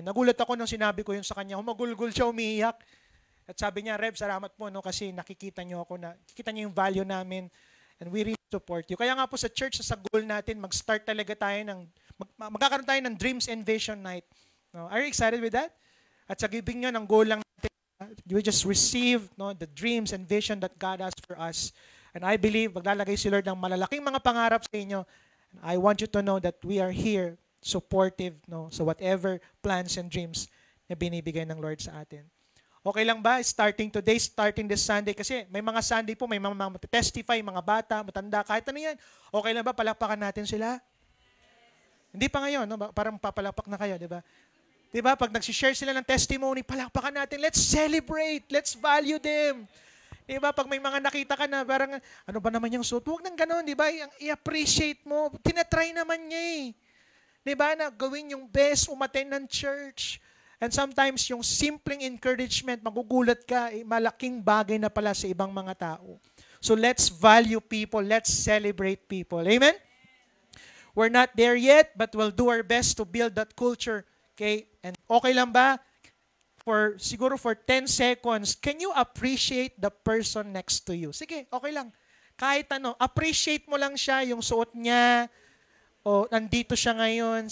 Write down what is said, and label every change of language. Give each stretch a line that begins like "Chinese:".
Filipino: Nagulat ako nung sinabi ko yun sa kanya, humagulgul siya, umiiyak. At sabi niya, Rev, salamat po, kasi nakikita niyo yung value namin,
English: and we really support you.
Filipino: Kaya nga po sa church, sa goal natin, mag-start talaga tayo magkakaroon tayo ng Dreams and Vision Night. No?
English: Are you excited with that?
Filipino: At sa giving nyo, ng goal lang natin,
English: we just receive the dreams and vision that God has for us. And I believe,
Filipino: maglalagay si Lord ng malalaking mga pangarap sa inyo.
English: I want you to know that we are here, supportive, so whatever plans and dreams
Filipino: na binibigay ng Lord sa atin. Okay lang ba?
English: Starting today, starting this Sunday,
Filipino: kasi may mga Sunday po, may mga testify, mga bata, matanda, kahit ano yan. Okay lang ba? Palakpakan natin sila? Hindi pa ngayon, parang papalakpak na kayo, di ba? Di ba? Pag nagsishare sila ng testimony, palakpakan natin,
English: let's celebrate, let's value them.
Filipino: Di ba? Pag may mga nakita ka na parang, ano ba naman yung suit? Huwag nang gano'n, di ba? I-appreciate mo. Tinatry naman niya eh. Di ba? Na gawin yung best, umattend ng church. And sometimes yung simpleng encouragement, magugulat ka, malaking bagay na pala sa ibang mga tao.
English: So let's value people. Let's celebrate people.
Filipino: Amen?
English: We're not there yet, but we'll do our best to build that culture. Okay? And
Filipino: okay lang ba? Siguro
English: for 10 seconds, can you appreciate the person next to you?
Filipino: Sige, okay lang. Kahit ano, appreciate mo lang siya, yung suot niya, o nandito siya ngayon.